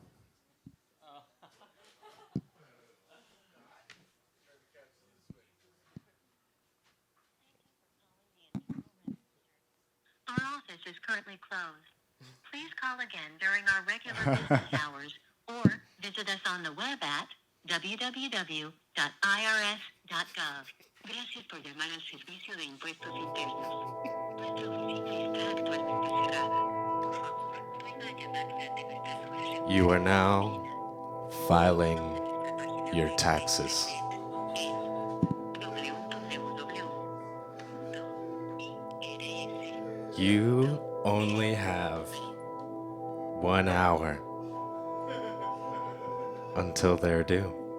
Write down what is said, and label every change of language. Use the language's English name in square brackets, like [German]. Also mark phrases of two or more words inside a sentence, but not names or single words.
[English] Our office is currently closed. Please call again during our regular business hours or visit us on the web at www.irs-id.gov. www.gov. [Spanish] Gracias por llamar al Servicio de Impuestos Internos. Nuestra oficina está actualmente cerrada. Puede llamarse ante nuestras horas regulares. [English] You are now filing your taxes. You only have 1 hour until they're due.